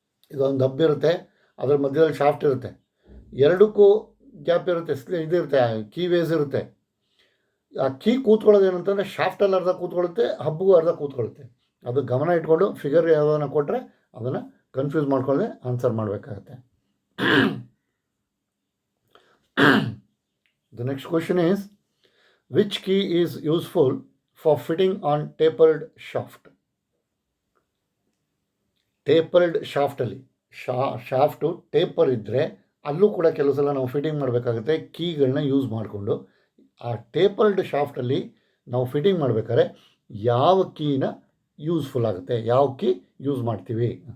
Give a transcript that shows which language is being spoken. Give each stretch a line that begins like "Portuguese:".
Kannada: ಇದೊಂದು ಹಬ್ ಇರುತ್ತೆ, ಅದರ ಮಧ್ಯದಲ್ಲಿ ಶಾಫ್ಟ್ ಇರುತ್ತೆ, ಎರಡಕ್ಕೂ ಗ್ಯಾಪ್ ಇರುತ್ತೆ, ಇದಿರುತ್ತೆ, ಕೀ ವೇಸ್ ಇರುತ್ತೆ. ಆ ಕೀ ಕೂತ್ಕೊಳ್ಳೋದು ಏನಂತಂದರೆ ಶಾಫ್ಟಲ್ಲಿ ಅರ್ಧ ಕೂತ್ಕೊಳ್ಳುತ್ತೆ, ಹಬ್ಬಿಗೂ ಅರ್ಧ ಕೂತ್ಕೊಳ್ಳುತ್ತೆ. ಅದು ಗಮನ ಇಟ್ಕೊಂಡು ಫಿಗರ್ ಯಾವುದನ್ನು ಕೊಟ್ಟರೆ ಅದನ್ನು ಕನ್ಫ್ಯೂಸ್ ಮಾಡ್ಕೊಳ್ಳದೆ ಆನ್ಸರ್ ಮಾಡಬೇಕಾಗತ್ತೆ.
English: The next question is, which key is useful for fitting on tapered shaft?
Kannada: Tapered ಶಾಫ್ಟಲ್ಲಿ shaft taper ಇದ್ದರೆ ಅಲ್ಲೂ ಕೂಡ ಕೆಲವು ಸಲ ನಾವು ಫಿಟ್ಟಿಂಗ್ ಮಾಡಬೇಕಾಗುತ್ತೆ. ಕೀಗಳನ್ನ ಯೂಸ್ ಮಾಡಿಕೊಂಡು ಆ ಟೇಪರ್ಡ್ ಶಾಫ್ಟಲ್ಲಿ ನಾವು ಫಿಟ್ಟಿಂಗ್ ಮಾಡಬೇಕಾದ್ರೆ ಯಾವ ಕೀನ ಯೂಸ್ಫುಲ್ ಆಗುತ್ತೆ, ಯಾವ ಕೀ ಯೂಸ್ ಮಾಡ್ತೀವಿ?